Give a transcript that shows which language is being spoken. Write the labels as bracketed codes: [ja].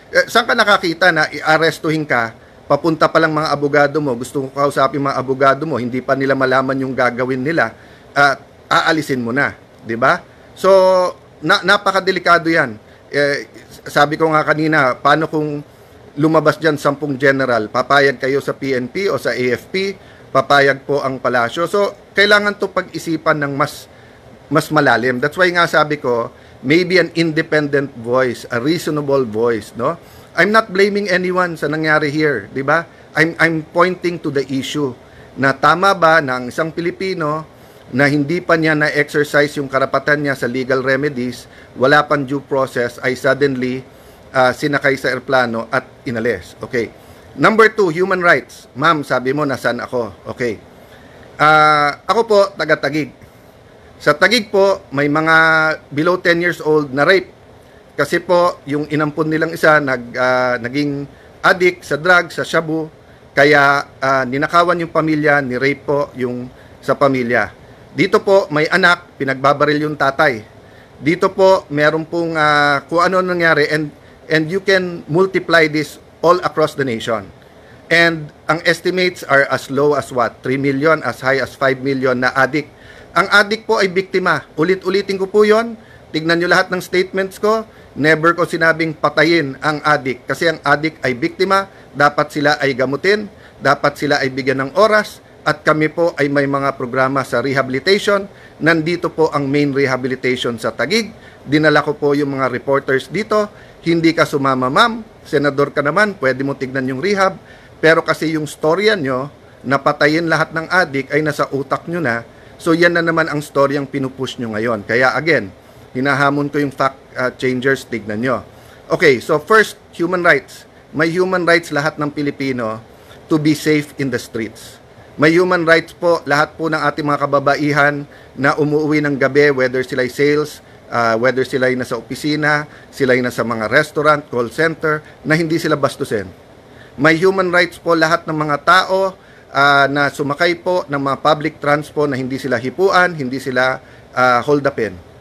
[tl] Saan ka nakakita na i-arestuhin ka, papunta pa lang mga abogado mo, gusto ko kausapin mga abogado mo, hindi pa nila malaman yung gagawin nila, aalisin mo na, di ba? So, napakadelikado yan. Sabi ko nga kanina, paano kung lumabas dyan 10 general, papayag kayo sa PNP o sa AFP, papayag po ang palasyo. So, kailangan to pag-isipan ng mas malalim. [en] That's why [tl] nga sabi ko, [en] maybe an independent voice, a reasonable voice, no? I'm not blaming anyone [tl] sa nangyari [en] here, [tl] di ba? [en] I'm pointing to the issue [tl] na tama ba na ang isang Pilipino na hindi pa niya na-exercise yung karapatan niya sa legal remedies, wala pang due process, ay suddenly sinakay sa eroplano at inalis. Okay. Number 2, human rights. Ma'am, sabi mo, nasaan ako? Okay. Ako po, taga-Taguig. Sa Taguig po, may mga below 10 years old na rape. Kasi po, yung inampun nilang isa, naging addict sa drugs, sa shabu. Kaya ninakawan yung pamilya, ni-rape po yung sa pamilya. Dito po, may anak, pinagbabaril yung tatay. Dito po, meron pong kung ano nangyari, [en] and you can multiply this all across the nation. And ang estimates are as low as what? 3 million, as high as 5 million na addict. [tl] Ang addict po ay biktima. Ulit-ulitin ko po yon. Tignan nyo lahat ng statements ko. Never ko sinabing patayin ang addict. Kasi ang addict ay biktima. Dapat sila ay gamutin. Dapat sila ay bigyan ng oras. At kami po ay may mga programa sa rehabilitation. Nandito po ang main rehabilitation sa Taguig. Dinala ko po yung mga reporters dito. Hindi ka sumama, ma'am. Senador ka naman, pwede mo tignan yung rehab. Pero kasi yung storya nyo, napatayin lahat ng addict ay nasa utak nyo na. So yan na naman ang storyang pinupush nyo ngayon. Kaya again, hinahamon ko yung fact changers, tignan nyo. [en] Okay, so first, human rights. [tl] May human rights lahat ng Pilipino [en] to be safe in the streets. [tl] May human rights po lahat po ng ating mga kababaihan na umuwi ng gabi, whether sila'y sales, whether sila'y nasa opisina, sila'y nasa mga restaurant, call center, na hindi sila bastusin. May human rights po lahat ng mga tao na sumakay po ng mga public transport na hindi sila hipuan, hindi sila hold upin.